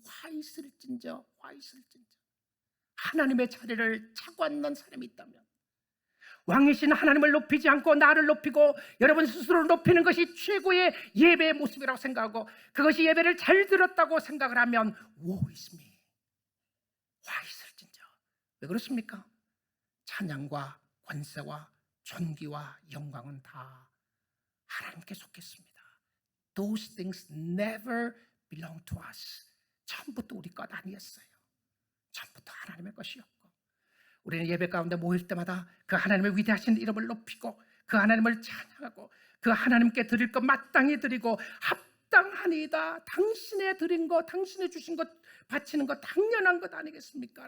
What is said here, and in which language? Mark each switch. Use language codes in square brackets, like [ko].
[ko] 화 있을진저, 화 있을진저. 하나님의 자리를 차고 앉는 사람이 있다면, 왕이신 하나님을 높이지 않고 나를 높이고 여러분 스스로를 높이는 것이 최고의 예배의 모습이라고 생각하고 그것이 예배를 잘 들었다고 생각을 하면 [en] Woe is me. [ko] 화 있을진저. 왜 그렇습니까? 찬양과 권세와 존귀와 영광은 다 하나님께 속했습니다. [en] Those things never belong to us. [ko] 처음부터 우리 것 아니었어요. 처음부터 하나님의 것이었고, 우리는 예배 가운데 모일 때마다 그 하나님의 위대하신 이름을 높이고 그 하나님을 찬양하고 그 하나님께 드릴 것 마땅히 드리고 합당하니이다. 당신의 드린 것, 당신의 주신 것 바치는 것 당연한 것 아니겠습니까?